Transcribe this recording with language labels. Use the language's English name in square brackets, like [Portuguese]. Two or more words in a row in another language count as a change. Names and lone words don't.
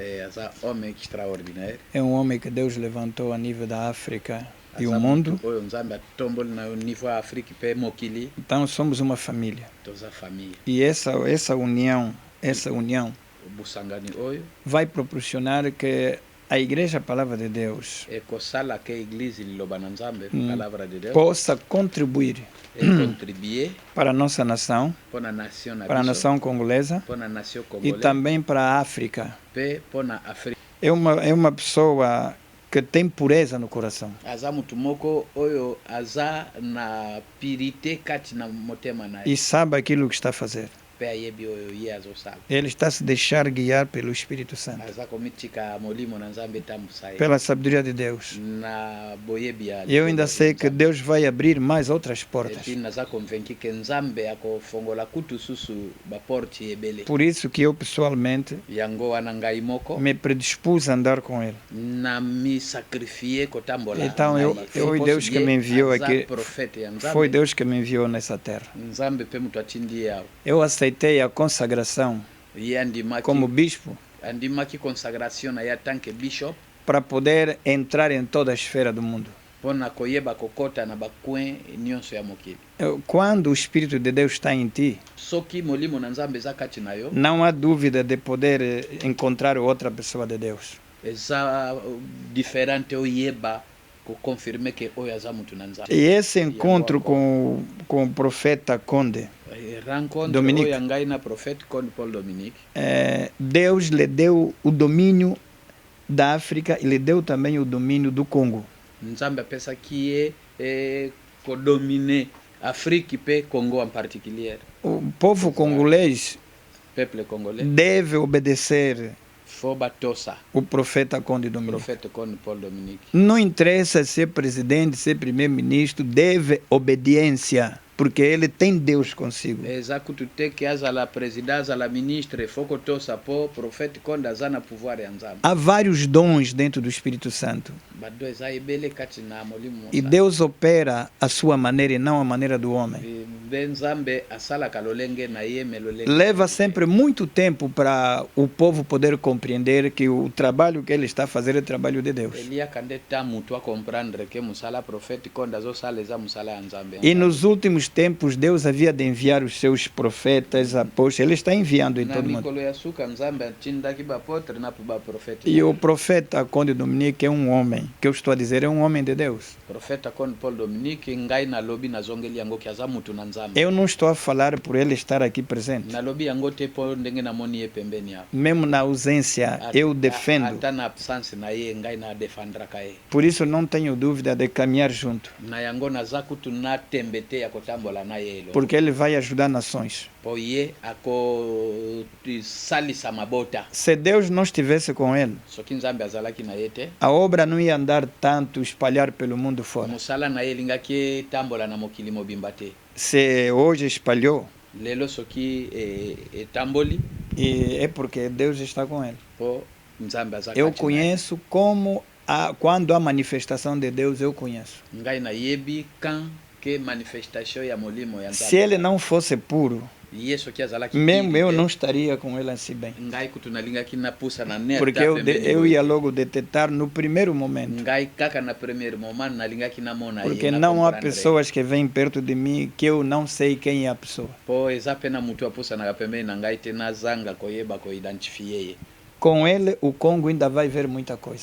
[Portuguese] É um homem que Deus levantou a nível da África e o mundo. Então somos uma família. E essa união [Lingala] busangani oyo [Portuguese] vai proporcionar que a Igreja Palavra de Deus [Lingala] ekosala ke Église liloba na Nzambe [Portuguese] palavra de Deus possa contribuir contribuer para a nossa nação, para a nação para a nação congolesa para a nação e congolesa também para a África. para a África. É uma pessoa que tem pureza no coração. [Lingala] Aza mutu moko oyo aza na pirite kati na motema na [Portuguese] E sabe aquilo que está a fazer. [Lingala] pe ayebi oyo ye azosala. [Portuguese] Ele está a se deixar guiar pelo Espírito Santo, [Lingala] Aza komitika molimo na Nzambe tambusa ye [Portuguese] pela sabedoria de Deus. [Lingala] na boyebi ya [Portuguese] E eu ainda sei que Deus vai abrir mais outras portas. [Lingala] epi naza convaincu ke Nzambe akofongola kutu susu baporte ebele. [Portuguese] Por isso que eu pessoalmente [Lingala] Yango wana ngai moko [Portuguese] me predispus a andar com ele. [Lingala] na mi sacrifier kotambola. [Portuguese] Então eu e Deus que me enviou aqui, foi Deus que me enviou nessa terra. [Lingala] Nzambe pe mutu atindi yawo. [Portuguese] Eu aceitei a consagração [Lingala] Ye [Portuguese] como bispo [Lingala] andimaki consagration na ye tanke bishop [Portuguese] para poder entrar em toda a esfera do mundo. [Lingala] mpona koyeba kokota na bakwen nyonso ya mokili. [Portuguese] Quando o Espírito de Deus está em ti, [Lingala] Soki molimo na Nzambe eza kati na yo [Portuguese] não há dúvida de poder encontrar outra pessoa de Deus. [Lingala] eza diferente oyeba koconfirme ke oyo aza mutu na Nzambe. [Portuguese] E esse encontro com o profeta Conde, [Lingala] Rencontre Dominique. oyo ngai na prophète Conde Paul Dominique, [Portuguese] Deus lhe deu o domínio da África e lhe deu também o domínio do Congo. [Lingala] Nzambe apesaki ye kodomine Afrique pe Congo [French] en particulier. [Portuguese] O povo congolês [French] Peuple congolais [Portuguese] deve obedecer [Lingala] fo batosa [Portuguese] o profeta Conde Dominique. [Lingala] prophète Conde Paul Dominique. [Portuguese] Não interessa ser presidente, ser primeiro-ministro, deve obediência, porque ele tem Deus consigo. [Lingala] Eza kutu te ke azala président azala ministre fo kotosa po prophète Conde aza na pouvoir ya Nzambe. [Portuguese] Há vários dons dentro do Espírito Santo. [Lingala] Bado eza ebele kati na molimo [Portuguese] E Deus opera a sua maneira e não a maneira do homem. [Lingala] be Nzambe asalaka lolenge na ye me lolenge. [Portuguese] Leva sempre muito tempo para o povo poder compreender que o trabalho que ele está a fazer é trabalho de Deus. [Lingala] Eliaka nde ta mutu a comprendre ke musala prophète Conde azosala eza musala ya Nzambe. [Portuguese] E nos últimos tempos, Deus havia de enviar os seus profetas, apóstolos. Ele está enviando em na todo mundo. [Lingala] mikolo ya suka Nzambe atindaki bapotre na po baprofete. [Portuguese] E o profeta Conde Dominique é um homem, que eu estou a dizer, é um homem de Deus. [Lingala] Profeta Conde Paul Dominique ngai nalobi nazongeli yango ke aza mutu na Nzambe. [Portuguese] Eu não estou a falar por ele estar aqui presente. [Lingala] Nalobi yango te po ndenge namoni ye pembeni apo. [Portuguese] Mesmo na ausência, eu defendo. [Lingala] Ata na absence na ye ngai na defendraka ye. [Portuguese] Por isso não tenho dúvida de caminhar junto, [Lingala] Na yango naza kutu na tembe te ya kotambola na ye elo. [Portuguese] porque ele vai ajudar nações. [Lingala] Po ye akosalisa mabota. [Portuguese] Se Deus não estivesse com ele, [Lingala] Soki Nzambe azalaki na ye te, [Portuguese] a obra não ia andar tanto, espalhar pelo mundo fora. [Lingala] mosala na ye elingaki etambola na mokili mobimba te. [Portuguese] Se hoje espalhou, [Lingala] Lelo soki etamboli [Portuguese] e é porque Deus está com ele. [Lingala] po Nzambe aza [Portuguese] Eu [Lingala] kati na ye. [Portuguese] conheço quando há manifestação de Deus, eu conheço. [Lingala] Ngai nayebi kan ke manifestation ya molimo ya [Portuguese] Se [Lingala] Nzambe. [Portuguese] ele não fosse puro, [Lingala] Ye soki azalaki [Portuguese] mesmo [Lingala] pili [Portuguese] eu [Lingala] te, [Portuguese] não estaria com ele assim bem. [Lingala] ngai kutu nalingaki napusa na ne [Portuguese] Porque [Lingala] ata [Portuguese] eu [Lingala] pembeni [Portuguese] ia [Lingala] boye. [Portuguese] logo detectar no primeiro momento. [Lingala] Ngai kaka na primeiro moment nalingaki namona ye. [Portuguese] Porque [Lingala] na [Portuguese] não há [Lingala] comprendre. [Portuguese] pessoas que vêm perto de mim que eu não sei quem é a pessoa. [Lingala] Po eza pe na mutu apusanaka pembeni na ngai te nazanga koyeba koidentifie ye. [Portuguese] Com ele, o Congo ainda vai ver muita coisa.